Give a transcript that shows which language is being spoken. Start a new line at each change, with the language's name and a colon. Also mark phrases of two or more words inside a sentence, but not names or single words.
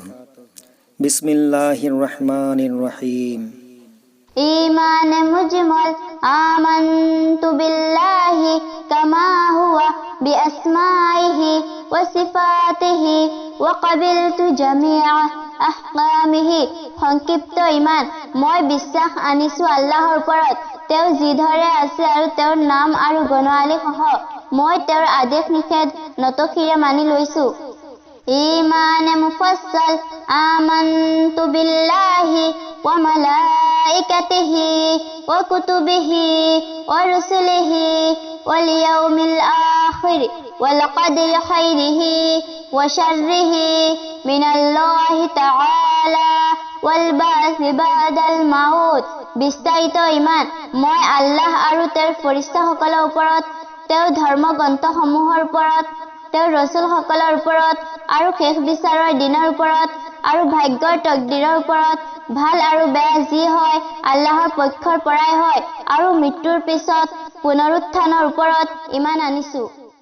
Arabic: بسم الله الرحمن الرحيم. إيمان مجمل آمنت بالله كما هو بأسمائه وصفاته وقبلت جميع أحكامه.
Assamese: সংক্ষিপ্ত ইমান, মই বিশ্বাস আনিছো আল্লাহৰ ওপৰত, তেওঁ যিধৰে আছে আৰু তেওঁৰ নাম আৰু গুণাৱলী সহ মই তেওঁৰ আদেশ নিষেধ নতশিৰে মানি লৈছো।
Arabic: إيمان مفصل آمنت بالله وملائكته وكتبه ورسله واليوم الآخر والقدر خيره وشره من الله تعالى والبعث بعد الموت.
Assamese: বিস্তাৰিত ইমান, মই আল্লাহ আৰু তেওঁৰ ফৰিস্তাসকলৰ ওপৰত, তেওঁৰ ধৰ্মগ্ৰন্থসমূহৰ ওপৰত, তেওঁৰ ৰসুলসকলৰ ওপৰত আৰু শেষ বিচাৰৰ দিনৰ ওপৰত আৰু ভাগ্যৰ তকদিৰৰ ওপৰত, ভাল আৰু বেয়া যি হয় আল্লাহৰ পক্ষৰ পৰাই হয় আৰু মৃত্যুৰ পিছত পুনৰুত্থানৰ ওপৰত ইমান আনিছো।